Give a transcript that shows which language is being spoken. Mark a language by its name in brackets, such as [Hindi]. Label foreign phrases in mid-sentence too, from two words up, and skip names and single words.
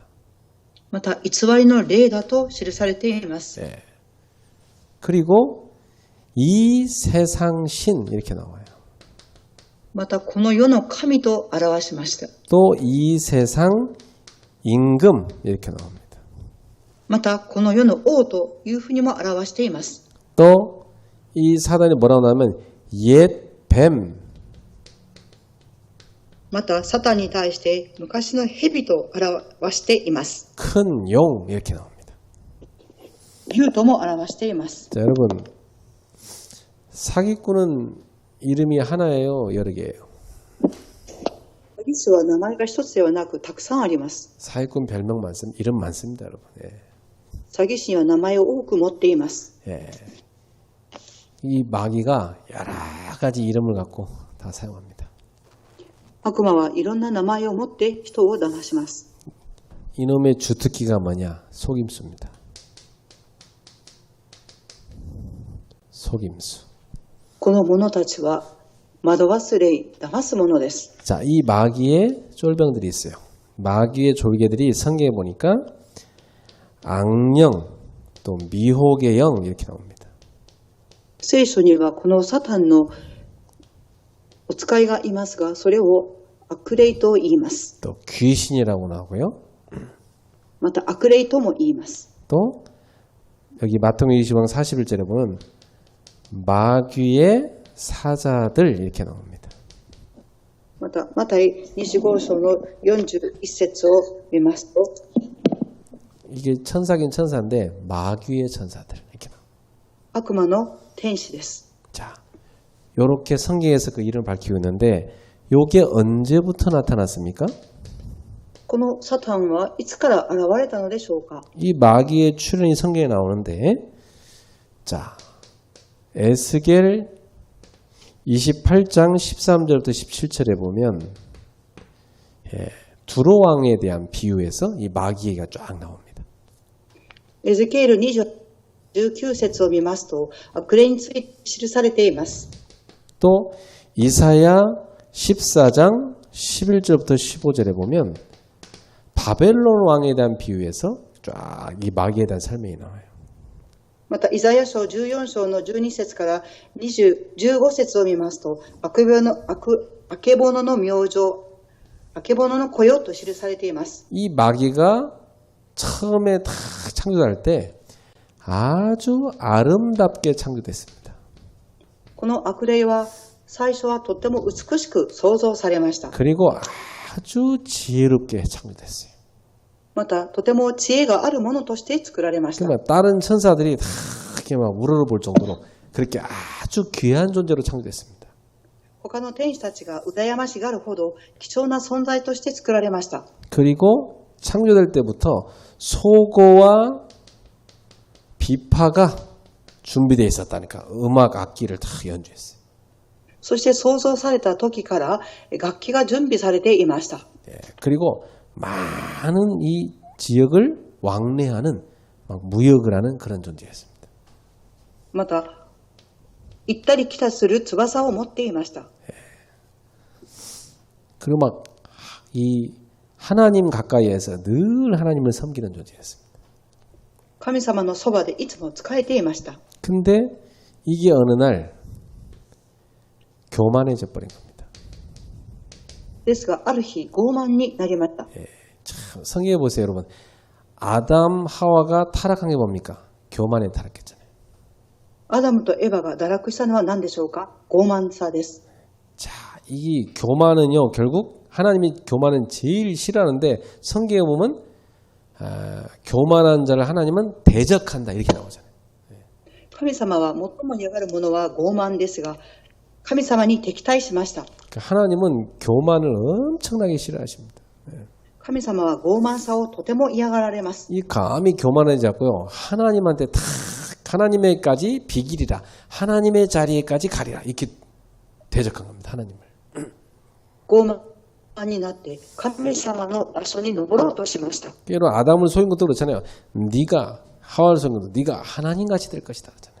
[Japanese] また偽りの霊だと記されています。 [Korean] 네. 그리고 이 세상 신 이렇게 나와요. [Japanese] またこの世の神と表しました。 [Korean] 또 이 세상 임금 이렇게 나옵니다. [Japanese] またこの世の王というふうにも表しています。 [Korean] 또 이 사단이 뭐라고 나오면 옛 뱀. [Japanese] またサタンに対して昔の蛇と表しています。 [Korean] 큰 용 이렇게 나옵니다. [Japanese] 竜とも表しています。 [Korean] 자, 여러분 사기꾼은 이름이 하나예요, 여러 개예요? [Japanese] 詐欺師は名前が一つではなくたくさんあります。 [Korean] 사기꾼 별명 많습니다. 이름 많습니다, 여러분. 예. [Japanese] 詐欺師には名前を多く持っています。 [Korean] 예. 이 마귀가 여러 가지 이름을 갖고 다 사용합니다. [Japanese] 悪魔はいろんな名前を持って人を騙します。 [Korean] 이놈의 주특기가 뭐냐? 속임수입니다. 속임수. [Japanese] この者たちは惑わす霊、騙す者です。 [Korean] 자, 이 마귀의 쫄병들이 있어요. 마귀의 졸개들이 성경에 보니까 악령, 또 미혹의 영 이렇게 나옵니다. [Japanese] 聖書にはこのサタンのお使いがいますが、それを悪霊と言います。 [Korean] 또 귀신이라고 나오고요. [Japanese] また悪霊とも言います。 [Korean] 또 여기 마태복음 20장 41절에 보면 마귀의 사자들 이렇게 나옵니다. [Japanese] またマタイ25章の41節を見ますと、 [Korean] 이게 천사긴 천사인데 마귀의 천사들 이렇게 나옵니다. [Japanese] 悪魔の天使です。 [Korean] 자, 요렇게 성경에서 그 이름을 밝히고 있는데 요게 언제부터 나타났습니까? [Japanese] このサタンはいつから現れたのでしょうか。 [Korean] 이 마귀의 출현이 성경에 나오는데, 자, 에스겔 28장 13절부터 17절에 보면 두로 왕에 대한 비유에서 이 마귀 얘기가 쫙 나옵니다. [Japanese] エゼキエル19節を見ますと、悪霊について記されています。 [Korean] 또 이사야 14장 11절부터 15절에 보면 바벨론 왕에 대한 비유에서 쫙 이 마귀에 대한 설명이 나와요. [Japanese] また、イザヤ書14章の12節から15節を見ますと、あけぼのの明星、あけぼのの子よと記されています。 [Korean] 이 마귀가 처음에 다 창조할 때 아주 아름답게 창조됐습니다. [Japanese] この悪霊は最初はとっても美しく創造されました。 [Korean] 그리고 아주 지혜롭게 창조됐어요. [Japanese] また、とても知恵があるものとして作られました。 [Korean] 그러니까 다른 천사들이 다 이렇게 막 우러러볼 정도로 그렇게 아주 귀한 존재로 창조됐습니다. [Japanese] 他の天使たちが羨ましがるほど貴重な存在として作られました。 [Korean] 그리고 창조될 때부터 소고와 비파가 준비되어 있었다니까. 음악 악기를 다 연주했어요. [Japanese] そして創造された時から楽器が準備されていました。 [Korean] 그리고 많은 이 지역을 왕래하는 막 무역을 하는 그런 존재였습니다. [Japanese] また、行ったり来たりする翼を持っていました。 [Korean] 그리고 막 이 하나님 가까이에서 늘 하나님을 섬기는 존재였습니다. [Japanese] 神様のそばでいつも仕えていました。 [Korean] 근데 이게 어느 날 교만해져 버린 겁니다. [Japanese] ですが、ある日傲慢になりました。 [Korean] 참 성경에 보세요, 여러분. 아담 하와가 타락한 게 뭡니까? 교만에 타락했잖아요. [Japanese] アダムとエバが堕落したのは何でしょうか。傲慢さです。 [Korean] 자, 이 교만은요, 결국 하나님이 교만은 제일 싫어하는데 성경에 보면 교만한 자를 하나님은 대적한다 이렇게 나오잖아요. [Japanese] 神様は最も嫌がるものは傲慢ですが、神様に敵対しました。 [Korean] 그러니까 하나님은 교만을 엄청나게 싫어하십니다. [Japanese] 神様は傲慢さをとても嫌がられます。 [Korean] 이 감히 교만하지 않고요, 하나님한테 다 하나님에까지 비기리라, 하나님의 자리에까지 가리라 이렇게 대적한 겁니다. 하나님을. [Japanese] 傲慢になって神様の場所に登ろうとしました。 [Korean] 여러분 아담을 속인 것도 그렇잖아요. 네가 하와를 속인 것도 네가 하나님같이 될 것이다 그러잖아요.